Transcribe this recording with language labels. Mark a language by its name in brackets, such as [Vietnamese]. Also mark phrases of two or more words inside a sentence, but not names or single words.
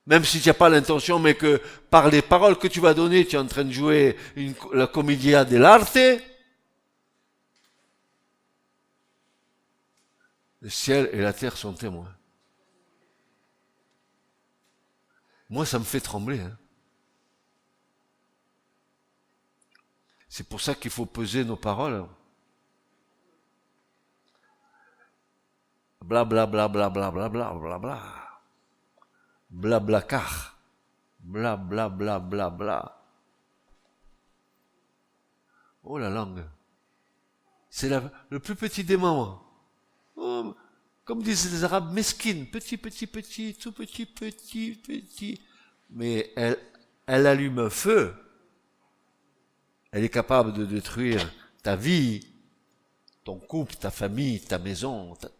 [French] Même si tu n'as pas l'intention, mais que par les paroles que tu vas donner, tu es en train de jouer la [Italian] commedia dell'arte, [French] le ciel et la terre sont témoins. Moi, ça me fait trembler. Hein. C'est pour ça qu'il faut peser nos paroles. Bla bla bla bla bla bla bla bla bla. Bla bla car. Bla bla bla bla bla. Oh la langue. C'est le plus petit des membres. Oh, comme disent les Arabes, mesquine, petit, petit, petit, tout petit, petit, petit. Mais elle allume un feu. Elle est capable de détruire ta vie, ton couple, ta famille, ta maison.